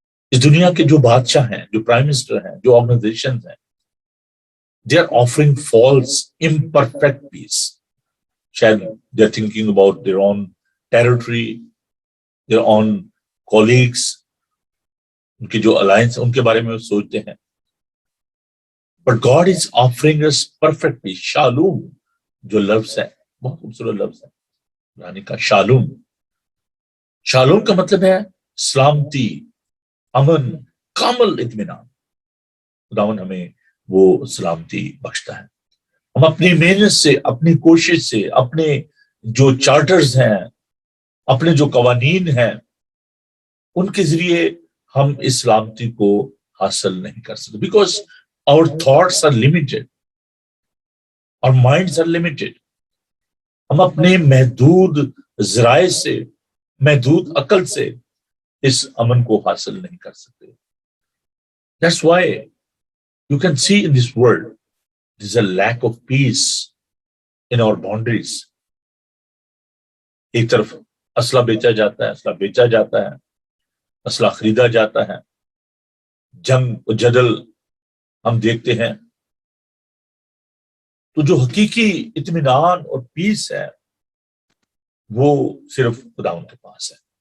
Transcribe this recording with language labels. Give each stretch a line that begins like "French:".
Urdu: اس دنیا کے جو بادشاہ ہیں، جو پرائم منسٹر ہیں، جو آرگنائزیشن ہیں،
English: they are offering false imperfect peace.
Urdu: شاید
English: they are thinking about their own territory, their own colleagues,
Urdu: ان کی جو alliance ان کے بارے میں وہ سوچتے ہیں.
English: But God is offering us perfect peace.
Urdu: Shalom جو لفظ ہے بہت خوبصورت لفظ ہے یعنی کا شالوم. شالوم کا مطلب ہے سلامتی، امن، کامل اطمینان. خداوند ہمیں وہ سلامتی بخشتا ہے. ہم اپنی محنت سے، اپنی کوشش سے، اپنے جو چارٹرز ہیں، اپنے جو قوانین ہیں، ان کے ذریعے ہم اس سلامتی کو حاصل نہیں کر سکتے. Because
English: our thoughts are limited, our minds are limited.
Urdu: ہم اپنے محدود ذرائع سے, محدود عقل سے اس امن کو حاصل نہیں کر سکتے.
English: That's why you can see in this world there's a lack of peace in our boundaries.
Urdu: ایک طرف اسلحہ بیچا جاتا ہے, اسلحہ خریدا جاتا ہے, جنگ و جدل ہم دیکھتے ہیں. تو جو حقیقی اطمینان اور پیس ہے وہ صرف خداوند کے پاس ہے.